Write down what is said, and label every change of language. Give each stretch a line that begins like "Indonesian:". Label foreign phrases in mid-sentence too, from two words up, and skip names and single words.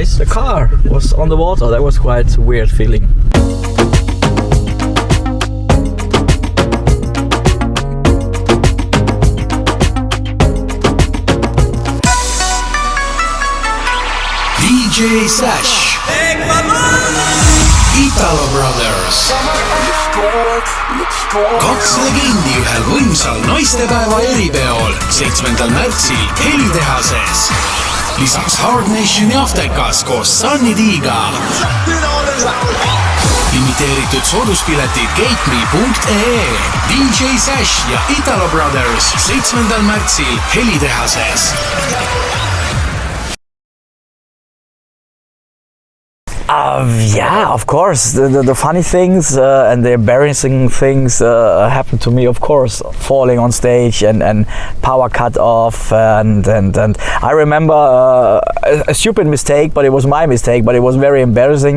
English: The car was on the water. That was quite a weird feeling.
Estonian: DJ Sash. ITALOBROTHERS. 2 legendi ühel võimsal naistepäeva eripeol 7. märtsil Helitehases. Lisaks Hard Nationi Aftekas koos Sunny D'iga. Limiteeritud sooduspiletid gateme.ee. DJ Sash ja ITALOBROTHERS 7. märtsil Helitehases.
English: Yeah, of course. The funny things and the embarrassing things happened to me, of course. Falling on stage and power cut off and I remember a stupid mistake, but it was my mistake, but it was very embarrassing.